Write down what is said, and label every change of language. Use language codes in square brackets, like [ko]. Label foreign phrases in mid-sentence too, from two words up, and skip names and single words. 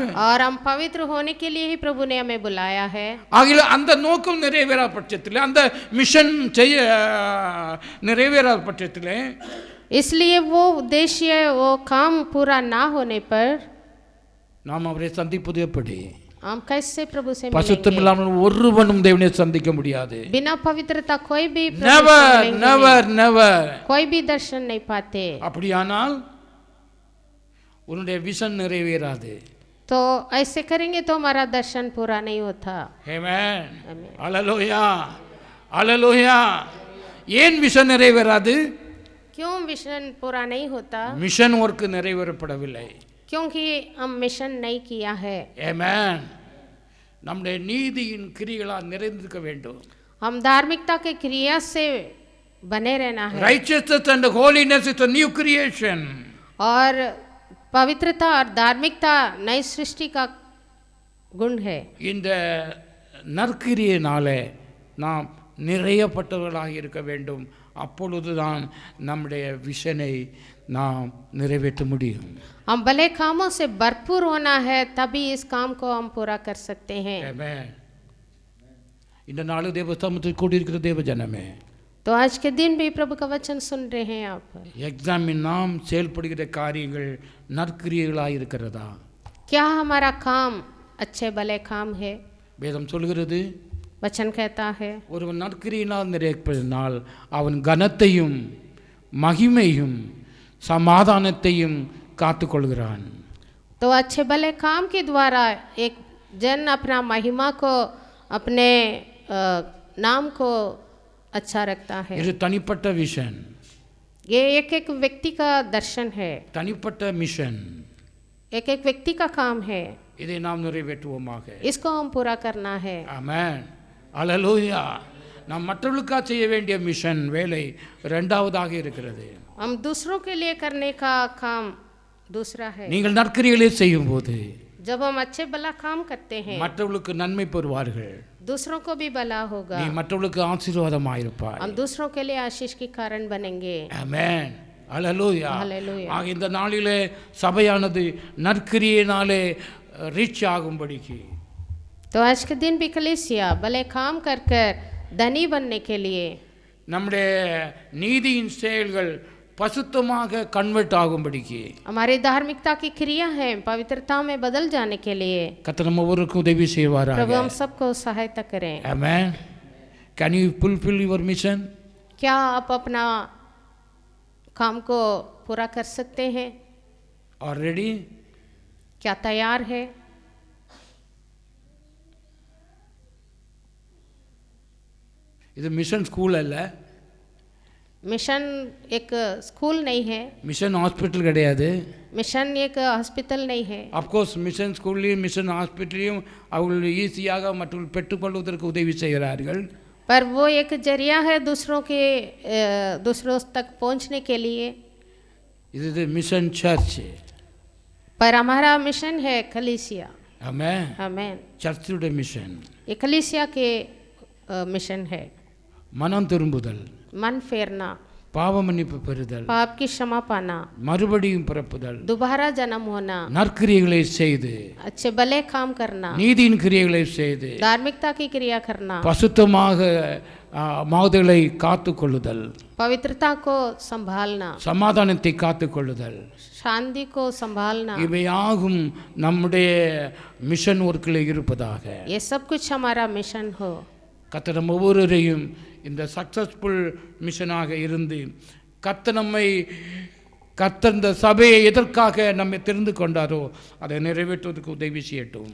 [hi] और हम पवित्र होने के लिए ही प्रभु ने हमें बुलाया है. [ta] ஆகிய அந்த நோக்கம் நிறைவேறா பட்சத்தில், அந்த மிஷன் நிறைவேறா பட்சத்தில், [hi] इसलिए वो उद्देश्य वो काम पूरा ना होने पर [ta] நாம் அவரை சந்திப்பது எப்படி? [hi] हम कैसे प्रभु से [ta] பசுத்தம் [hi] मिलेंगे? [ta] இல்லாமல் ஒருவனும் தேவனை சந்திக்க முடியாது. [hi] बिना पवित्रता कोई भी प्रभु से [en] Never, [hi] मिलेंगे [en] never, [hi] नहीं. [en] never. [hi] कोई भी दर्शन नहीं पाते. [ta] அப்படியானால் உன்னுடைய விஷன் நிறைவேறாது. [hi] तो ऐसे करेंगे तो हमारा दर्शन पूरा नहीं होता. [ta] ஆமென். [hi] आमीन. [ta] அல்லேலூயா, அல்லேலூயா. ஏன் விஷன் நிறைவேறாது? [hi] क्यों मिशन पूरा नहीं होता? [en] mission work [ta] நிறைவேறப்படவில்லை. [hi] क्योंकि हम मिशन नहीं किया है. [ta] ஆமென். நம்முடைய நீதியின் கிரியைகளால் நிறைந்திருக்க வேண்டும். [hi] हम धार्मिकता के क्रिया से बने रहना है. [en] Righteousness and holiness is a new creation. [hi] और पवित्रता और धार्मिकता नई सृष्टि का गुण है. [ta] இந்த நற்கிரியினாலே நாம் நிறையப்பட்டவர்களாக இருக்க வேண்டும். அப்பொழுதுதான் நம்முடைய விஷனை நாம் நிறைவேற்ற முடியும். [hi] हम भले कामों से भरपूर होना है तभी इस काम को हम पूरा कर सकते हैं. [ta] ஆமென். இந்த நாள் தேவ சமூகத்தில் கூடியிருக்கிற தேவ ஜனமே, [hi] तो आज के दिन भी प्रभु का वचन सुन रहे हैं आप. [ta] எக்ஸாமின் நாம் செயல்படுகிற காரியங்கள் நற்கிரியைகளாக இருக்கிறதா? [hi] क्या हमारा काम अच्छे भले काम है? [ta] வேதம் சொல்கிறது, [hi] वचन कहता है [ta] ஒருவன் நற்கிரியினால் நிறைப்பதினால் அவன் கனத்தையும் மகிமையும் சமாதானத்தையும் காத்துக்கொள்கிறான். [hi] तो अच्छे भले काम के द्वारा एक जन अपना महिमा को अपने नाम को अच्छा रखता है. [ta] இது தனிப்பட்ட விஷன், [hi] ये एक एक व्यक्ति का दर्शन है, [ta] தனிப்பட்ட மிஷன். [hi] एक एक व्यक्ति का काम है. [ta] இதை நாம் நிறைவேற்றுவோமாக. [hi] इसको हम पूरा करना है. [ta] ஆமென். அல்லேலூயா. நாம் மற்றவர்களுக்காக செய்ய வேண்டிய மிஷன் வேலை இரண்டாவதாக இருக்கிறது. [hi] हम दूसरों के लिए करने का काम दूसरा है. [ta] நீங்கள் நற்கிரியைகளை செய்யும்போது [hi] जब हम अच्छे भला काम करते हैं [ta] மற்றவர்களுக்கு நன்மை பெறுவார்கள். [hi] दूसरों को भी भला होगा. [ta] நீ மற்றவர்களுக்கு ஆசீர்வாதமாயிருப்பாய். [hi] हम दूसरों के लिए आशीष के कारण बनेंगे. [ta] ஆமென். அல்லேலூயா. [en] Hallelujah. [ta] ஆக இந்த நாளிலே சபையானது நற்கிரியினாலே ரிச் ஆகும்படிக்கு, [hi] तो आज के दिन भी कलीसिया भले काम कर कर धनी बनने के लिए, [ta] நம்முடைய நீதியின் செயல்கள் பசுத்தமாக கன்வெர்ட் ஆகும்படிக்கு, [hi] हमारी धार्मिकता की क्रिया है पवित्रता में बदल जाने के लिए [ta] கர்த்தர் நம்ம ஒவ்வொருவருக்கும் உதவி செய்வாராக. [hi] प्रभु हम सबको सहायता करें. [ta] ஆமென். [en] Can you fulfill your mission? [hi] क्या आप अपना काम को पूरा कर सकते हैं? [en] Already? [hi] क्या तैयार है? [ta] இது [en] mission school [ta] அல்ல, [hi] मिशन एक स्कूल नहीं है, [en] mission hospital [ta] கிடையாது. [hi] मिशन एक हॉस्पिटल नहीं है. [en] of course mission school mission hospital [ta] அவர்கள் ஈஸியாக மற்றவர்கள் பெற்றுக்கொள்வதற்கு உதவி செய்கிறார்கள். [hi] पर वो एक जरिया है दूसरों तक पहुंचने के लिए. [ta] இது [en] mission church. [hi] पर हमारा मिशन है कलीसिया. [ta] ஆமென். [hi] आमीन. [ta] சர்ச்சுடைய மிஷன் [hi] ये कलीसिया के मिशन है. [ta] மனம் திரும்புதல், [hi] मन फेरना, [ta] பாவ மன்னிப்பு பெறுதல், [hi] पाप की क्षमा पाना, [ta] மறுபடியும் பிறப்புதல், [hi] दोबारा जन्म होना, [ta] நற்கிரியைகளை செய்து [hi] अच्छे भले काम करना, [ta] நீதியின் கிரியைகளை செய்து [hi] धार्मिकता की क्रिया करना, [ta] பசுத்தமாக மாதலை காத்து கொள்ளுதல், [hi] पवित्रता को संभालना, [ta] சமாதானத்தை காத்து கொள்ளுதல், [hi] शांति को संभालना, [ta] இவையாகும் நம்முடைய [en] mission work [ta] இருப்பதாக. [hi] ये सब कुछ हमारा मिशन हो. [ta] கர்த்தர் நம்ம ஒவ்வொருவரையும் இந்த [en] successful mission [ta] இருந்து கர்த்தர் இந்த சபையை எதற்காக நம்மை தெரிந்து கொண்டாரோ அதை நிறைவேற்றுவதற்கு உதவி செய்யட்டும்.